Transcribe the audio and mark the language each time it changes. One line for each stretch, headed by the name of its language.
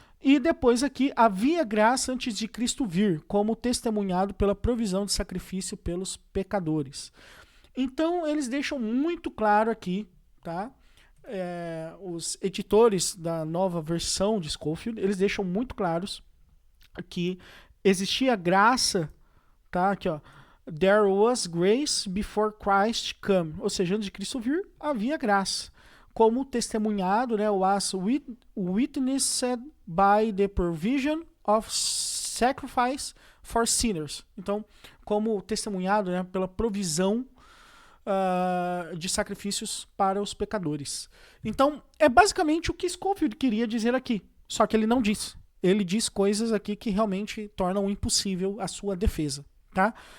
Portuguese: E depois aqui, havia graça antes de Cristo vir, como testemunhado pela provisão de sacrifício pelos pecadores. Então eles deixam muito claro aqui, tá? Os editores da nova versão de Scofield, eles deixam muito claros que existia graça, tá? Aqui, ó,
English: there was grace before Christ come,
Portuguese: ou seja, antes de Cristo vir, havia graça, como testemunhado, né,
English: was witnessed by the provision of sacrifice for sinners.
Portuguese: Então, como testemunhado, né, pela provisão de sacrifícios para os pecadores. Então, é basicamente o que Scofield queria dizer aqui, só que ele não disse. Ele diz coisas aqui que realmente tornam impossível a sua defesa, tá?